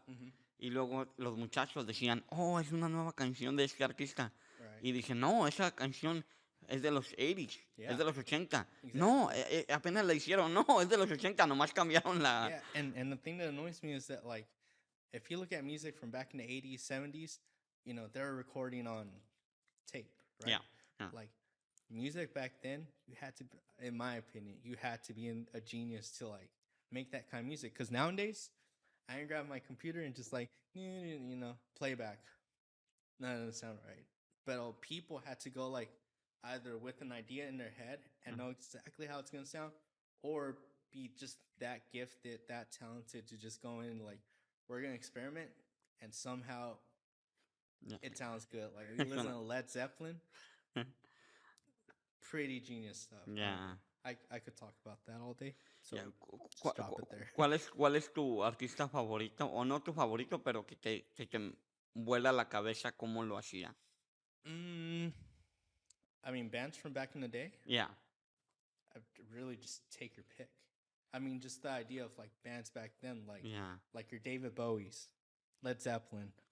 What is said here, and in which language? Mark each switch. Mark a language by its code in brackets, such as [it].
[es] Mm-hmm. Y luego los muchachos decían, oh, es una nueva canción de este artista. [en] Right. [es] Y dije, no, esa canción es de los 80s, [en] Yeah. [es] es de los 80. [en] Exactly. [es] No, apenas la hicieron, no, es de los 80, nomás cambiaron la... [en] Yeah, and the thing that annoys me is that like if you look at music from back in the 80s, 70s, you know, they're recording on tape, right? Yeah, yeah. Like music back then, you had to, in my opinion, you had to be a genius to like make that kind of music. Because nowadays, I can grab my computer and just like, you know, playback. No, that doesn't sound right. But people had to go like either with an idea in their head and know exactly how it's gonna sound, or be just that gifted, that talented to just go in and like, we're gonna experiment and somehow Yeah. it sounds good. Like you listen [es] Suena- [en] to Led Zeppelin, pretty genius stuff. [es] Ya. [en] I could talk about that all day. So [es] Ya, [en] just drop it there. [es] ¿Cuál es tu artista favorito? O no tu favorito, pero que te vuela la cabeza cómo lo hacía. [en] mm, I mean, bands from back in the day. Yeah. Really just take your pick. I mean, just the idea of like bands back then, Yeah. like your David Bowie's, Led Zeppelin.